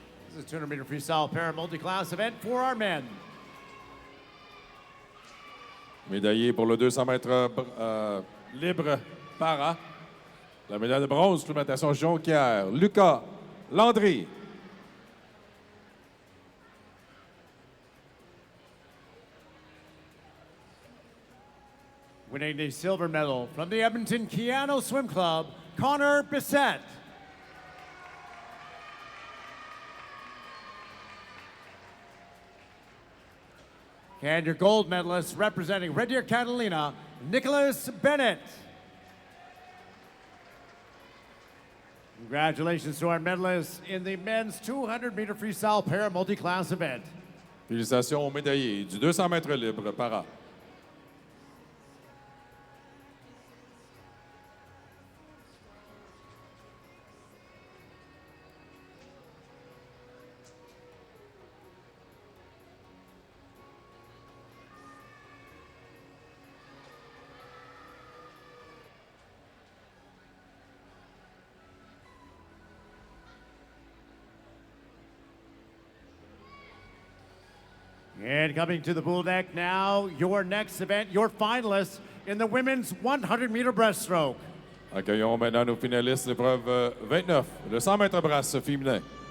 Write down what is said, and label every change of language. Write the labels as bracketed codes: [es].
[en] This is a 200-meter freestyle para multi-class event for our men. [fr] Médaillé pour le 200 mètres libre para. La médaille de bronze, supplémentation jonquière. Lucas Landry. [en] Winning the silver medal from the Edmonton Keano Swim Club, Connor Bissett. And your gold medalist representing Red Deer Catalina, Nicholas Bennett. Congratulations to our medalists in the men's 200-meter freestyle para multi-class event. [fr] Félicitations aux médaillés du 200 mètres libre para. [en] And coming to the pool deck now, your next event, your finalists in the women's 100-meter breaststroke. [fr] Accueillons maintenant nos finalistes de l'épreuve 29, le 100 mètres brasse féminin.